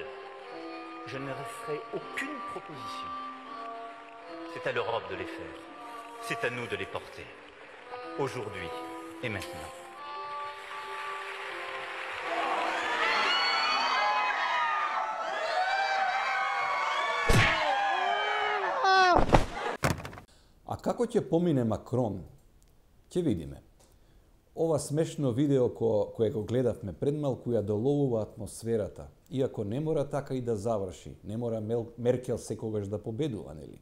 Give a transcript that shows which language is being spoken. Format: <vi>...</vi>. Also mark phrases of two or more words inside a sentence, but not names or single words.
<fr>Je ne laisserai aucune proposition. C'est à l'Europe de les faire. C'est à nous de les porter. Aujourd'hui et maintenant.</fr> <mk>А како ќе помине Макрон, ќе видиме. Ова смешно видео кое го гледавме пред малку ја доловува атмосферата, иако не мора така и да заврши, не мора Меркел секогаш да победува, нели?</mk>